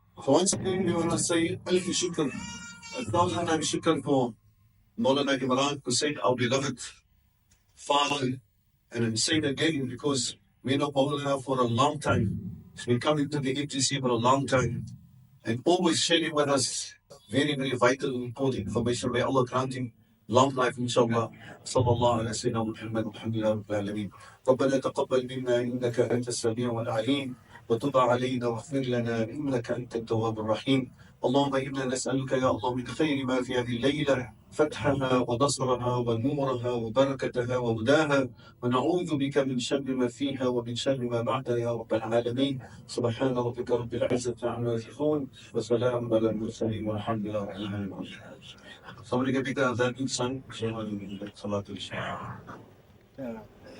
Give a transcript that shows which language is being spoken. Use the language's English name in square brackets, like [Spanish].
[English] So once again, we want to say, Alf Shukr, 1,000 times Shukr for Maulana Imran Hosein, our beloved father. And I'm saying again because we know Maulana for a long time. He's been coming to the ATC for a long time and always sharing with us very, very vital and important information. May Allah grant him long life, inshallah. [Arabic] صلى الله على سيدنا محمد والحمد لله رب العالمين. ربنا تقبل منا إنك أنت السميع العليم وتب علينا واغفر لنا إنك أنت التواب الرحيم. اللهم إنا نسألك يا الله من خير ما في هذه الليلة فتحها ونصرها ونورها وبركتها وهداها، ونعوذ بك من شر ما فيها ومن شر ما بعدها يا رب العالمين. سبحان ربك رب العزة عما يصفون وسلام على المرسلين والحمد لله رب العالمين. [English] Somebody can pick up that son.